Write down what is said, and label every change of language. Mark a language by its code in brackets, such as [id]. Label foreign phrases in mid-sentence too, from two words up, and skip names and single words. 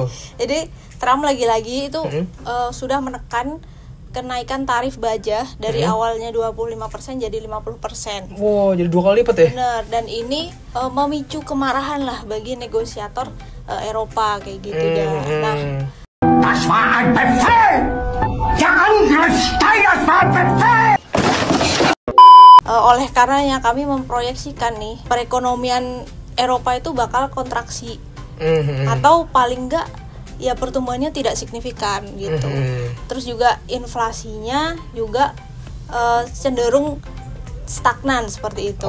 [id] Jadi Trump lagi-lagi itu sudah menekan kenaikan tarif baja dari awalnya 25% jadi 50%. Wow, jadi 2 kali lipat ya? Bener, dan ini memicu kemarahan lah bagi negosiator Eropa kayak gitu ya. Nah, [de] Das war ein Befehl! Der Angriff Steiners war ein Befehl! [id] oleh karenanya kami memproyeksikan nih perekonomian Eropa itu bakal kontraksi atau paling enggak ya pertumbuhannya tidak signifikan gitu. Terus juga inflasinya juga cenderung stagnan seperti itu.